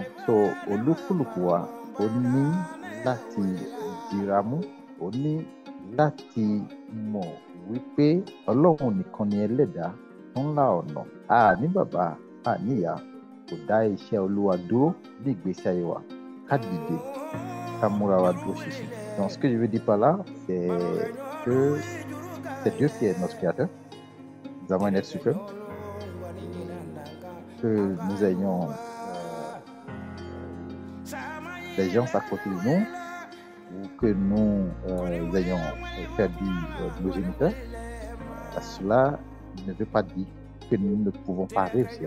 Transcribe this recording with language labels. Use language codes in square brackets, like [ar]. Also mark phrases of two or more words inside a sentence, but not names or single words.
[yo] So olúkúlùkù wa ó ní láti dìra mú, ó ní láti mọ̀ wípé Ọlọ́run nìkan ni ẹlẹ́dàá tó ń la ọ̀nà. A ní bàbá, a ní ìyá, kò dá iṣẹ́ Olúwa dúró ní ìgbésí ayé wa. Ká dìde, ká múra wa dúró ṣinṣin. [fr] Donc ce que je veux dire par là, c'est que c'est Dieu qui est notre créateur. Nous avons un être suprême. Que nous ayons des gens à côté de nous ou que nous ayons perdu nos géniteurs, cela ne veut pas dire que nous ne pouvons pas réussir.